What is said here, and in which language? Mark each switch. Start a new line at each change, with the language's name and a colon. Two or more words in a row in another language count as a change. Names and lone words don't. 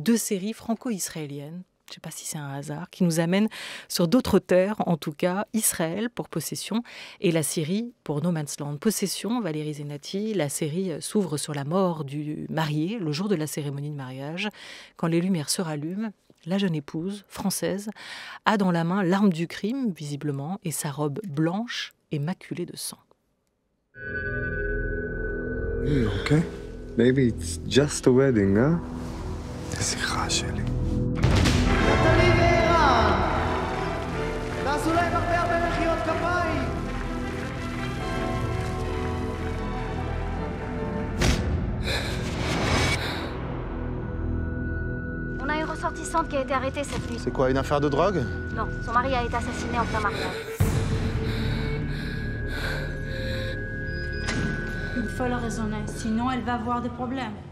French: 2 séries franco-israéliennes. Je ne sais pas si c'est un hasard, qui nous amène sur d'autres terres, en tout cas Israël pour Possession et la Syrie pour No Man's Land. Possession, Valérie Zenati, la série s'ouvre sur la mort du marié, le jour de la cérémonie de mariage. Quand les lumières se rallument, la jeune épouse, française, a dans la main l'arme du crime, visiblement, et sa robe blanche est maculée de sang.
English: Okay. Maybe it's just a wedding, huh?
Hebrew: שיחה שלי. תעשו להם הרבה מחיאות כפיים.
French: On a une ressortissante qui a été arrêtée cette nuit. C'est quoi, une affaire de drogue? Non, son mari a été assassiné en plein mariage. Il faut la raisonner, sinon elle va avoir des problèmes.